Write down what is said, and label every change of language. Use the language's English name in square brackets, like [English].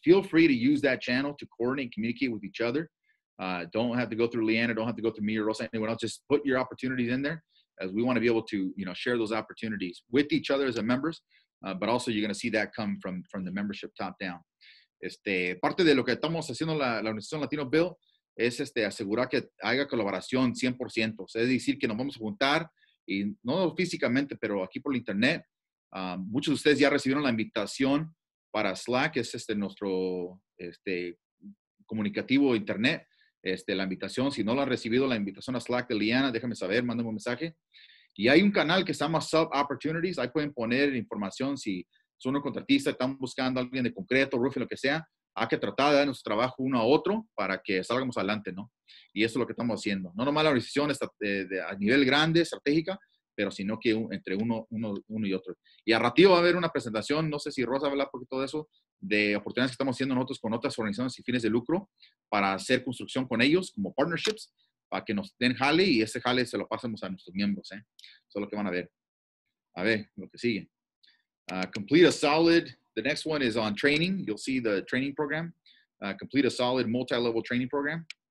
[English] Feel free to use that channel to coordinate and communicate with each other. Don't have to go through Leanna, don't have to go through me or Rosa, anyone else. Just put your opportunities in there, as we want to be able to, you know, share those opportunities with each other as a members. But also you're going to see that come from the membership top down. [Spanish] Parte de lo que estamos haciendo la organización LatinoBuilt es asegurar que haya colaboración 100%. Es decir, que nos vamos a juntar, y no físicamente, pero aquí por la internet. Muchos de ustedes ya recibieron la invitación para Slack, es nuestro comunicativo internet. La invitación, si no la han recibido, la invitación a Slack de Liana, déjame saber, mándame un mensaje. Y hay un canal que se llama Sub Opportunities. Ahí pueden poner información si son un contratista, están buscando a alguien de concreto, roofing, lo que sea. Hay que tratar de dar nuestro trabajo uno a otro para que salgamos adelante, ¿no? Y eso es lo que estamos haciendo. No nomás la organización está a nivel grande, estratégica, pero sino que entre uno y otro. Y a ratito va a haber una presentación, no sé si Rosa va a hablar un poquito de eso, de oportunidades que estamos haciendo nosotros con otras organizaciones sin fines de lucro para hacer construcción con ellos como partnerships, para que nos den jale y ese jale se lo pasemos a nuestros miembros. Eso es lo que van a ver. A ver, lo que sigue. [English] Complete a solid, the next one is on training. You'll see the training program. Complete a solid multi-level training program.